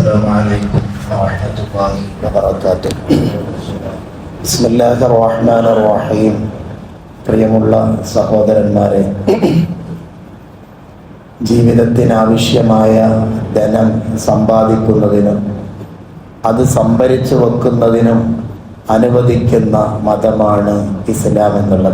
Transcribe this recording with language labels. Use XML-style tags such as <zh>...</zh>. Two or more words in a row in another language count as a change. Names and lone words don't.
<ar>السلام عليكم ورحمة الله وبركاته. بسم الله الرحمن الرحيم.</ar> <ml>പ്രിയമുള്ള സഹോദരന്മാരെ, ജീവിതത്തിനാവശ്യമായ ധനം സമ്പാദിക്കുന്നതിനും അത് സംഭരിച്ചു വെക്കുന്നതിനും അനുവദിക്കുന്ന മതമാണ് ഇസ്ലാം എന്നുള്ളത്.</ml>